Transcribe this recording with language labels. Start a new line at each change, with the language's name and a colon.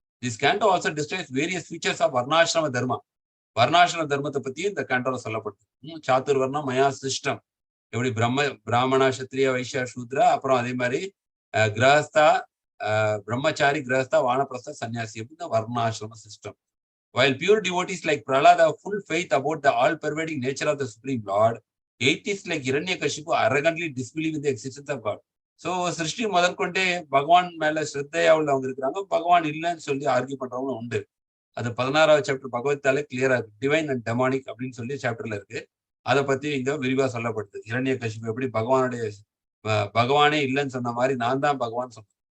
English: This canto also describes various features of varnashrama dharma.
Tamil: வர்ணாசிரம தர்மத்தை பத்தியும் இந்த கேண்டோல சொல்லப்பட்டது. சாத்துர் வர்ணம் மயா சிஸ்டம், எப்படி பிராமண, சத்திரிய, வைஷ்யா, சூத்ரா, அப்புறம் அதே மாதிரி கிரகஸ்தா, பிரம்மச்சாரி, கிரகஸ்தா, வானப்பிரஸ்தா, சன்னியாசி, அப்படின்னு வர்ணாசிரம system.
English: While pure devotees like Prahlad have full faith about the all-pervading nature of the Supreme Lord, atheists like Hiranyakashipu arrogantly disbelieve in the existence of God.
Tamil: So, சிருஷ்டி முதற்கொண்டே பகவான் மேல ஸ்ரத்தையா உள்ளவங்க இருக்கிறாங்க, பகவான் இல்லைன்னு சொல்லி ஆர்கியூ பண்றவங்க உண்டு. அது 16வது சாப்டர் பகவத்தாலே கிளியரா இருக்கு.
English: divine and demonic
Tamil: அப்படின்னு சொல்லி சாப்டர்ல இருக்கு. அதை பத்தி இங்க விரிவா சொல்லப்படுது. ஹிரண்யகசிபு எப்படி பகவானே இல்லைன்னு சொன்ன மாதிரி நான் தான் பகவான் சொன்னேன்.